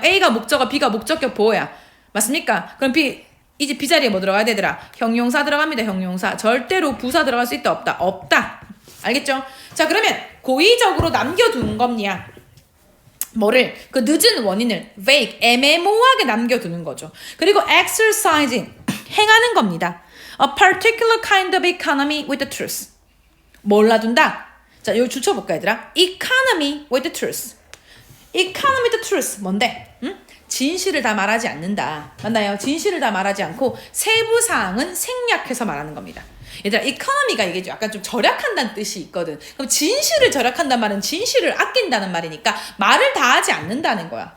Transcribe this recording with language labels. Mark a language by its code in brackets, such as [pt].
[ko] A가 목적어, B가 목적격 보호야. 맞습니까? 그럼 이제 B 자리에 뭐 들어가야 되더라? 형용사 들어갑니다. 형용사. 절대로 부사 들어갈 수 있다? 없다? 없다. 알겠죠? 자, 그러면 고의적으로 남겨두는 겁니다. 뭐를? 그 늦은 원인을 vague, 애매모호하게 남겨두는 거죠. 그리고 exercising, 행하는 겁니다. [en] A particular kind of economy with the truth. [ko] 뭘 놔둔다? 자, 여기 줄쳐볼까 얘들아? [en] Economy with the truth. Economy with the truth. 뭔데? [ko] 진실을 다 말하지 않는다. 맞나요? 진실을 다 말하지 않고 세부 사항은 생략해서 말하는 겁니다. 얘들아, economy가 이게 약간 좀 절약한다는 뜻이 있거든. 그럼 진실을 절약한다는 말은 진실을 아낀다는 말이니까 말을 다 하지 않는다는 거야.